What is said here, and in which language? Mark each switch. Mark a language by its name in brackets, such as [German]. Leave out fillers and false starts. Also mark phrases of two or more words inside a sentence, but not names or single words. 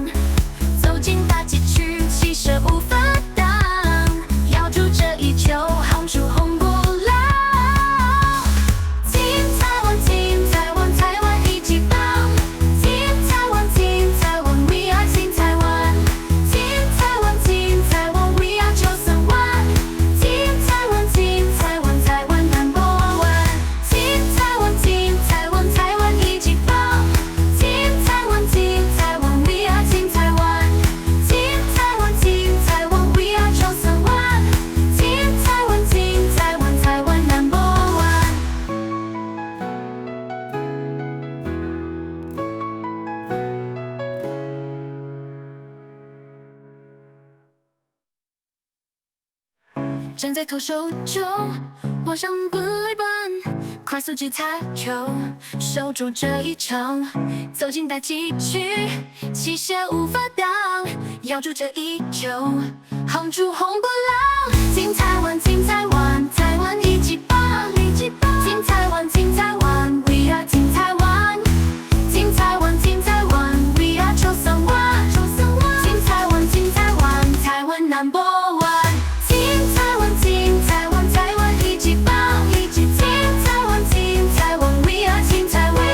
[Chinese] 走进大禁区，气势无法挡，咬住这一球，夯出红不浪。金台湾，金台湾，台湾一级棒！金台湾，金台湾 ， [English] We are [Chinese] 金台湾！金台湾，金台湾 ， [English] We are [Chinese] 931！金台湾，金台湾，台湾 [English] Number One！ [Chinese] 金台湾，金台湾，台湾一级棒！金台湾，金台湾 ， [English] We are [Chinese] 金台湾！金台湾，金台湾 ， [English] We are [Chinese] 931！金台湾，金台湾，台湾 [English] Number One！ [Chinese] 站在投手球，往上本垒板，快速击擦球，守住这一场。走进大禁区，气势无法挡，咬住这一球，夯出红不浪。金台湾，金台湾，台湾一级棒！金台湾，金台湾 ， [English] We are [Chinese] 金台湾！金台湾，金台湾 ， [English] We are [Chinese] 931！金台湾，金台湾，台湾 [English] Number One！ [Chinese] 金台湾，金台湾，台湾一级棒！金台湾，金台湾 ， [English] We are [Chinese] 金台湾！